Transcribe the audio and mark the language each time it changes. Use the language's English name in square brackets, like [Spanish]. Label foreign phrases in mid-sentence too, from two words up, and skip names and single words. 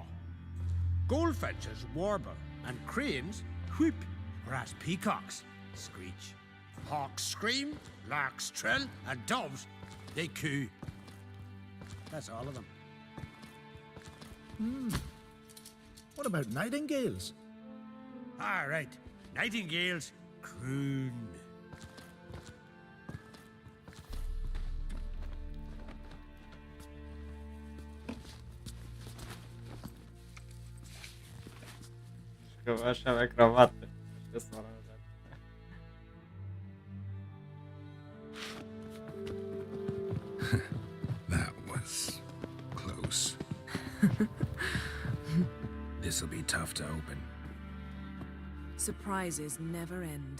[English] Goldfinches warble, and cranes whoop, whereas peacocks screech. Hawks scream, larks trill, and doves, they coo. That's all of them. What about nightingales? All right, nightingales croon. [Romanian] Că aș avea cravată. Așa s-a arătat. [English] That was close. This'll be tough to open. Surprises never end.